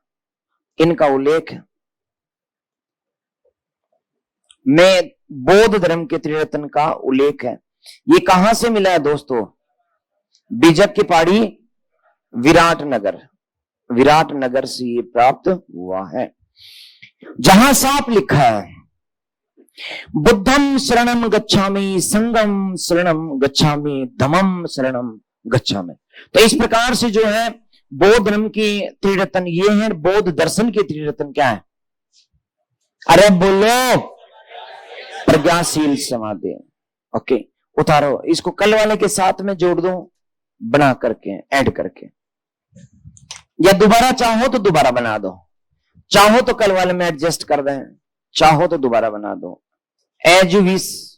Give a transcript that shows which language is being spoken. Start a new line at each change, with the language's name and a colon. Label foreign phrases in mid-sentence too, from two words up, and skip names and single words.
Hindi: इनका उल्लेख में बौद्ध धर्म के त्रिरत्न का उल्लेख है। ये कहां से मिला है दोस्तों? बीजक की पहाड़ी, विराटनगर से ये प्राप्त हुआ है, जहां साफ लिखा है
Pali: बुद्धम शरणम गच्छामि, संगम शरणम गच्छामि, धम्मम शरणम गच्छामि।
Hindi: तो इस प्रकार से जो है बौद्ध धर्म के त्रिरत्न ये है। बौद्ध दर्शन के त्रिरत्न क्या है? अरे बोलो, प्रज्ञाशील, समाधि। ओके, उतारो इसको, कल वाले के साथ में जोड़ दो, बना करके, ऐड करके, या दोबारा चाहो तो दोबारा बना दो, चाहो तो कल वाले में एडजस्ट कर दें, चाहो तो दोबारा बना दो,
English: as you wish.